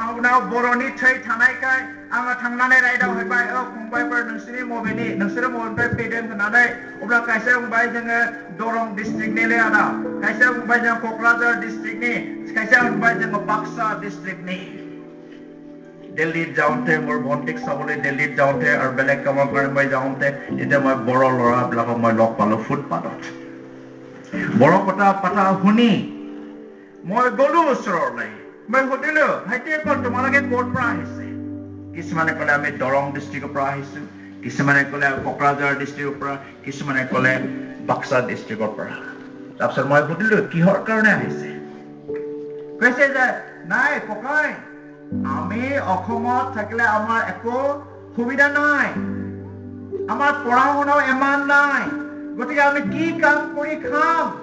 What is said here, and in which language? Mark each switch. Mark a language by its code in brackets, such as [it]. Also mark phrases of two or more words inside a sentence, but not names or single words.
[brx] उनाव बर'नि थै थानायखाय आङो थांनानै रायदावहैबाय फंबायफोर नोंसोरो मबेनिफ्राय फैदों होननानै अब्ला खायसे बुंबाय जोङो दरं डिस्ट्रिक्टनिलै आदा खायसे बुंबाय जों क'क्राझार डिस्ट्रिक्टनि खायसे बुंबाय जोङो [as] बाक्सा डिस्ट्रिक्टनि দিল্লীত যাওঁতে মোৰ ভণ্টিক চাবলৈ দিল্লীত যাওঁতে আৰু বেলেগ কামৰ কাৰণে মই যাওঁতে এতিয়া মই বৰ ল'ৰাবিলাকক মই লগ পালো ফুটপাথত বৰ কথা পাতা শুনি মই গলো ওচৰলৈ মই সুধিলো ভাইটি তোমালোকে ক'ৰ পৰা আহিছে কিছুমানে ক'লে আমি দৰং ডিস্ট্ৰিক্টৰ পৰা আহিছো কিছুমানে ক'লে কোকৰাঝাৰ ডিস্ট্ৰিক্টৰ পৰা কিছুমানে ক'লে বাক্সা ডিস্ট্ৰিক্টৰ পৰা তাৰপিছত মই সুধিলো কিহৰ কাৰণে আহিছে কৈছে যে নাই ককাই আমি অসমত থাকিলে আমাৰ একো সুবিধা নাই আমাৰ পঢ়া শুনাও ইমান নাই গতিকে আমি কি কাম কৰি খাম